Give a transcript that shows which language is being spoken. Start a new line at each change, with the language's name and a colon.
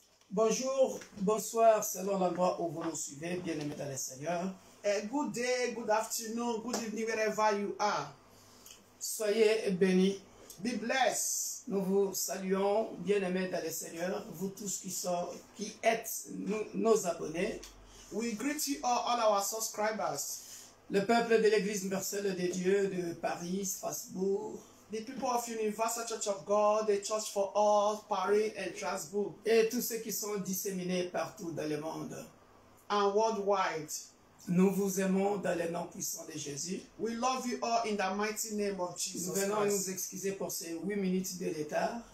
French: Bonjour, bonsoir, selon l'endroit où vous nous suivez, bien-aimés dans le Seigneur.
English: Good day, good afternoon, good evening, wherever you are.
French: Soyez bénis.
English: Be blessed.
French: Nous vous saluons, bien-aimés dans le Seigneur, vous tous qui êtes nos abonnés.
English: We greet you all our subscribers.
French: Le peuple de l'Église universelle de Dieu de Paris, Strasbourg.
English: The people of Universal Church of God, the Church for All, Paris and Strasbourg.
French: Et tous ceux qui sont disséminés partout dans le monde.
English: And worldwide.
French: Nous vous aimons dans le nom puissant de Jésus.
English: We love you all in the mighty name of Jesus
French: Nous venons
English: Christ.
French: nous excuser pour ces 8 minutes de retard.